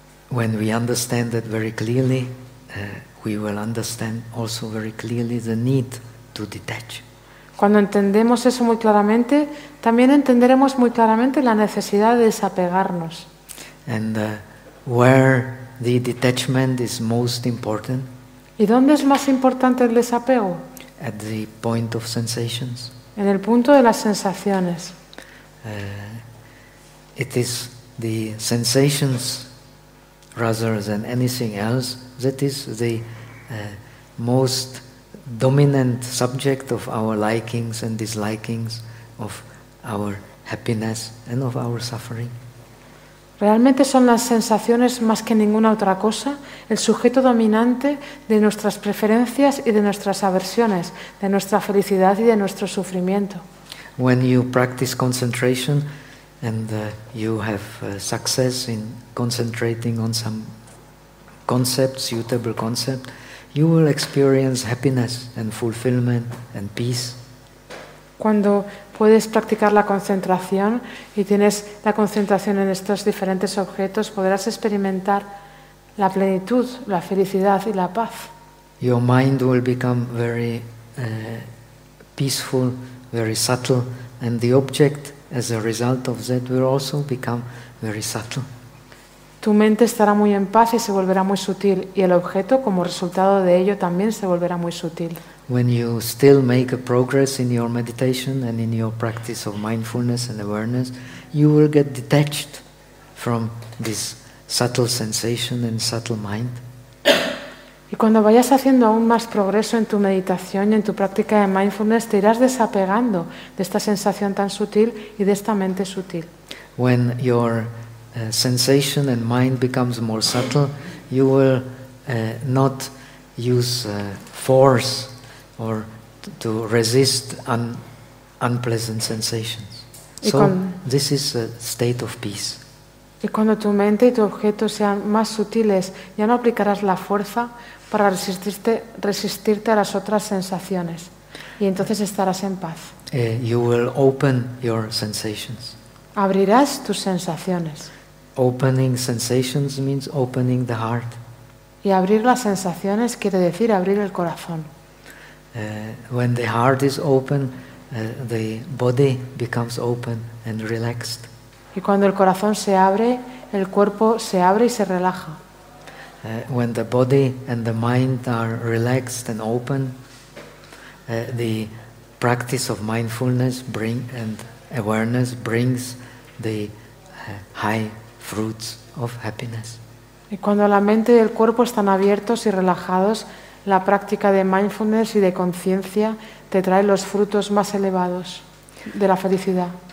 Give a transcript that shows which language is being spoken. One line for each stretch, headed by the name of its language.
English: When we understand that very clearly, we will understand also very clearly the need to detach.
Spanish: Cuando entendemos eso muy claramente, también entenderemos muy claramente la necesidad de desapegarnos.
English: And where the detachment is most important.
Spanish: ¿Y dónde es más importante el desapego?
English: At the point of sensations.
Spanish: En el punto de las sensaciones.
English: It is the sensations rather than anything else that is the most dominant subject of our likings and dislikings, of our happiness and of our suffering.
Spanish: Realmente son las sensaciones más que ninguna otra cosa el sujeto dominante de nuestras preferencias y de nuestras aversiones, de nuestra felicidad y de nuestro sufrimiento.
English: When you practice concentration and you have success in concentrating on some concepts, suitable concept, you will experience happiness and fulfillment and peace.
Spanish: Cuando puedes practicar la concentración y tienes la concentración en estos diferentes objetos, podrás experimentar la plenitud, la felicidad y la paz.
English: Your mind will become very peaceful, very subtle, and the object, as a result of that, will also become very subtle.
Spanish: Tu mente estará muy en paz y se volverá muy sutil, y el objeto, como resultado de ello, también se volverá muy sutil.
English: When you still make a progress in your meditation and in your practice of mindfulness and awareness, you will get detached from this subtle sensation and subtle mind.
Spanish: Y cuando vayas haciendo aún más progreso en tu meditación y en tu práctica de mindfulness, te irás desapegando de esta sensación tan sutil y de esta mente sutil.
English: When your sensation and mind becomes more subtle, you will not use force or to resist unpleasant sensations. So this is a state of peace.
Spanish: Y cuando tu mente y tu objeto sean más sutiles, ya no aplicarás la fuerza para resistirte a las otras sensaciones, y entonces estarás en paz.
English: You will open your sensations.
Spanish: Abrirás tus sensaciones.
English: Opening sensations means opening the heart.
Spanish: Y abrir las sensaciones quiere decir abrir el corazón.
English: When the heart is open, the body becomes open and relaxed.
Spanish: Y cuando el corazón se abre, el cuerpo se abre y se relaja.
English: When the body and the mind are relaxed and open, the practice of mindfulness and awareness brings the high fruits of happiness.
Spanish: Y cuando la mente y el cuerpo están abiertos y relajados, la práctica de mindfulness y de conciencia te trae los frutos más elevados de la felicidad.